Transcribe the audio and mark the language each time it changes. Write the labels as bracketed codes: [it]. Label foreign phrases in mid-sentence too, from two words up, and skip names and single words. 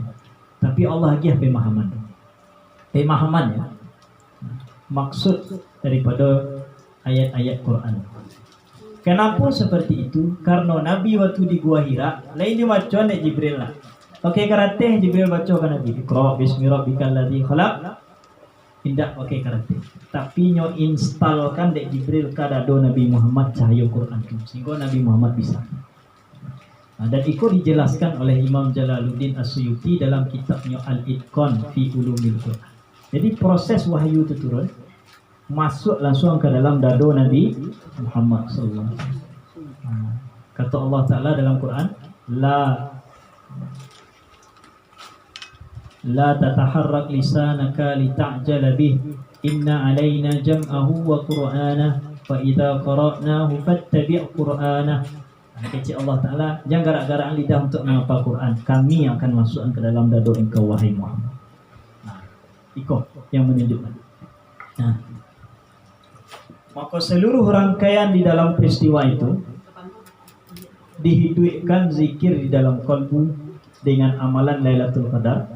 [id] Tapi Allah lagi pemahaman. Pemahaman ya. Maksud daripada ayat-ayat Quran. Kenapa seperti itu? Karena Nabi waktu di Gua Hira, lain dia baca nek Jibril lah. Okey karate Jibril baca kan Nabi. [ar] اقرأ باسم ربك الذي خلق. [id] Tidak pakai karate. Tapi nyo instalkan dek Jibril kadado Nabi Muhammad cahaya Quran tu. Sehingga Nabi Muhammad bisa. Dan itu dijelaskan oleh Imam Jalaluddin As-Suyuti dalam kitabnya Al-Itqan fi Ulumil Quran. Jadi proses wahyu itu turun, masuk langsung ke dalam dado Nabi Muhammad SAW. Kata Allah Ta'ala dalam Quran, [ar] لا تحرك لسانك لتعجل به إن علينا جمعه وقرآنه فإذا قرأناه فاتبع قرآنه. [id] Kecik Allah Ta'ala, jangan garak-garak lidah untuk menghafal Quran. Kami akan masukkan ke dalam dado engkau wahai Muhammad. Ikut yang menunjukkan. Maka seluruh rangkaian di dalam peristiwa itu dihidupkan zikir di dalam kalbu dengan amalan Lailatul Qadar.